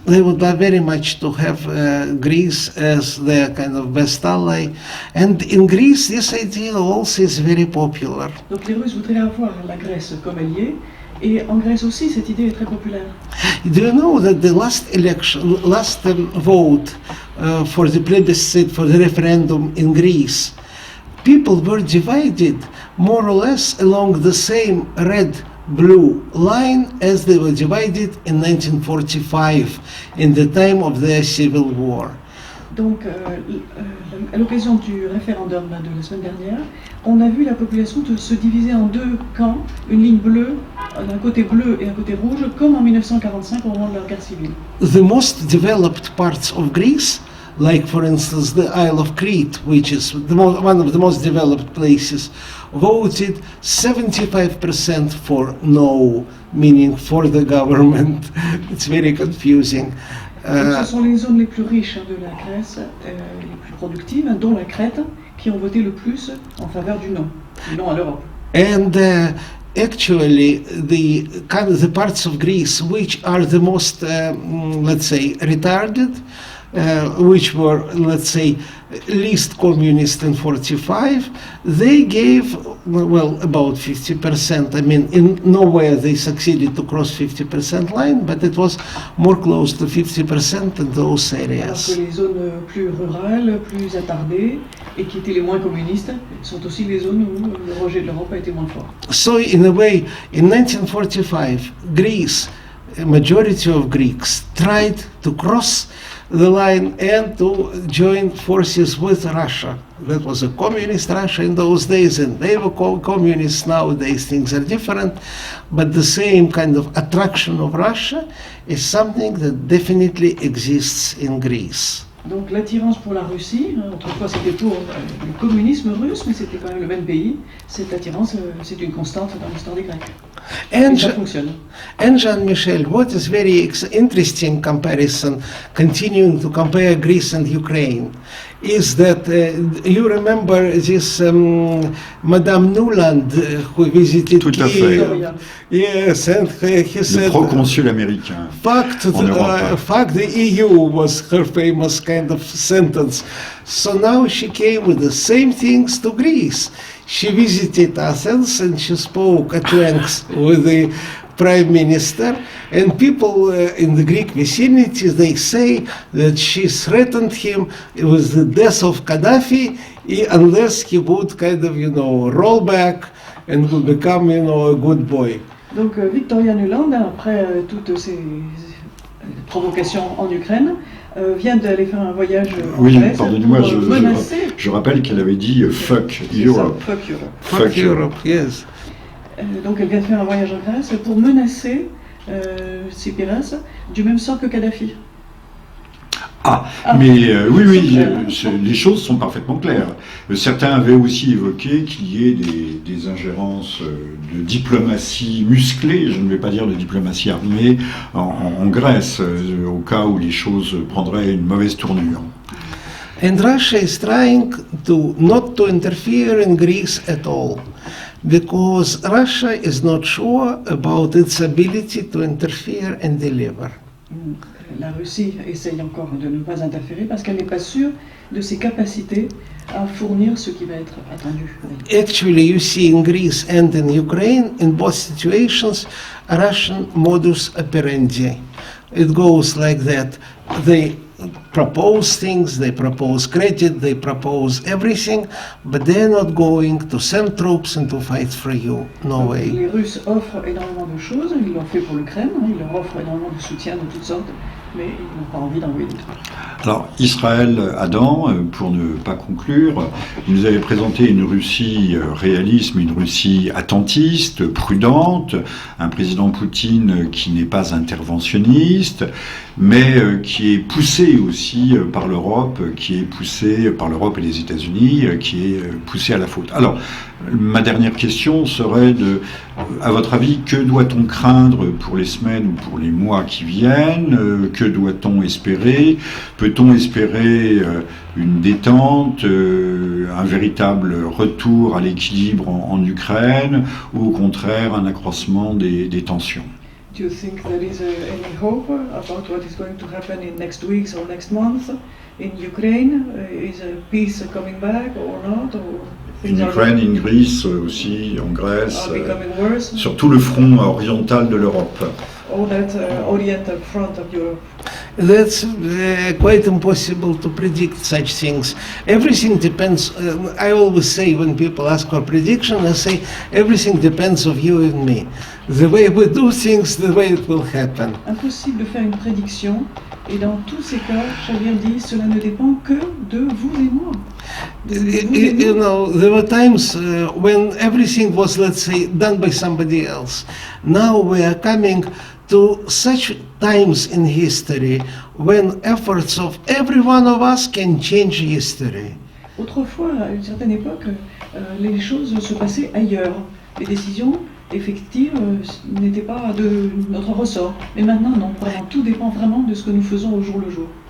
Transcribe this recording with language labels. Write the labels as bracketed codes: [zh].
[en] They would love very much to have Greece as their kind of best ally. And in Greece, this idea also is very popular. [fr] Donc les Russes voudraient avoir la Grèce comme alliée. Et en Grèce aussi, cette idée est très populaire. [en] Do you know that the last vote for the plebiscite, for the referendum in Greece, people were divided more or less along the same red-blue line as they were divided in 1945, in the time of their civil war. [fr] Donc, à l'occasion du référendum de la semaine dernière, on a vu la population se diviser en deux camps, une ligne bleue, un côté bleu et un côté rouge, comme en 1945 au moment de la guerre civile. [en] The most developed parts of Greece, like for instance the Isle of Crete, which is one of the most developed places, voted 75% for no, meaning for the government. It's very confusing. [fr] Ce sont les zones les plus riches de la Grèce, les plus productives, dont la Crète, qui ont voté le plus en faveur du non à l'Europe. [en] And actually, the parts of Greece which are the most, let's say, retarded, which were, let's say, least communist in 45, they gave, well, about 50%. I mean, in nowhere they succeeded to cross 50% line, but it was more close to 50% in those areas. [fr] Alors que les zones plus rurales, plus attardées, et qui étaient les moins communistes, sont aussi les zones où le rejet de l'Europe a été moins fort. [en] So, in a way, in 1945, Greece, a majority of Greeks tried to cross the line and to join forces with Russia. That was a communist Russia in those days, and they were communists. Nowadays things are different, but the same kind of attraction of Russia is something that definitely exists in Greece. [fr] Donc l'attirance pour la Russie, autrefois c'était pour le communisme russe, mais c'était quand même le même pays. Cette attirance, c'est une constante dans l'histoire des Grecs. Et ça fonctionne. [en] And Jean-Michel, what is very interesting comparison, continuing to compare Greece and Ukraine, is that you remember this Madame Nuland who visited [fr] Tout à fait. [en] Yes, and he said [fr] le proconsul américain. [en] Fact, the EU was her famous kind of sentence. So now she came with the same things to Greece. She visited Athens and she spoke at length with the Prime Minister, and people in the Greek vicinity, they say that she threatened him with the death of Gaddafi unless he would kind of, roll back and would become, a good boy. [fr] Donc Victoria Nuland, après toutes ces provocations en Ukraine, vient d'aller faire un voyage en Grèce pardonnez-moi, pour menacer. Je rappelle qu'elle avait dit [en] fuck Europe. Fuck Europe, yes. [fr] Donc elle vient de faire un voyage en Grèce pour menacer Tsipras du même sort que Kadhafi. Mais les choses sont parfaitement claires. Certains avaient aussi évoqué qu'il y ait des ingérences de diplomatie musclée, je ne vais pas dire de diplomatie armée, en Grèce, au cas où les choses prendraient une mauvaise tournure. [en] And Russia is trying not to interfere in Greece at all, because Russia is not sure about its ability to interfere and deliver. [fr] La Russie essaye encore de ne pas interférer parce qu'elle n'est pas sûre de ses capacités à fournir ce qui va être attendu. [en] Actually, you see in Greece and in Ukraine, in both situations, a Russian modus operandi. It goes like that. They propose things, they propose credit, they propose everything, but they're not going to send troops and to fight for you. No way. [fr] Les Russes offrent énormément de choses, ils l'ont fait pour l'Ukraine, ils leur offrent énormément de soutien de toutes sortes, mais ils n'ont pas envie d'envoyer des troupes. Alors, Israël Adam, pour ne pas conclure, nous avait présenté une Russie réaliste, une Russie attentiste, prudente, un président Poutine qui n'est pas interventionniste, mais qui est poussé aussi par l'Europe, qui est poussé par l'Europe et les États-Unis, qui est poussé à la faute. Alors, ma dernière question serait à votre avis, que doit-on craindre pour les semaines ou pour les mois qui viennent? Que doit-on espérer? Peut-on espérer une détente, un véritable retour à l'équilibre en Ukraine, ou au contraire un accroissement des tensions? [en] Do you think there is any hope about what is going to happen in next weeks or next month in Ukraine? Is peace coming back or not? [fr] En Ukraine, en Grèce aussi, en Grèce, [en] worse? [fr] Sur tout le front oriental de l'Europe. [en] All that oriental front of Europe. That's quite impossible to predict such things. Everything depends. I always say when people ask for prediction, I say everything depends of you and me. The way we do things, the way it will happen. [fr] Impossible de faire une prédiction. Et dans tous ces cas, Shamir dit, cela ne dépend que de vous et moi. You know, there were times when everything was, let's say, done by somebody else. Now we are coming to such times in history when efforts of every one of us can change history. Autrefois, à une certaine époque, les choses se passaient ailleurs. Les décisions effectives n'étaient pas de notre ressort. Mais maintenant, non. Vraiment, tout dépend vraiment de ce que nous faisons au jour le jour.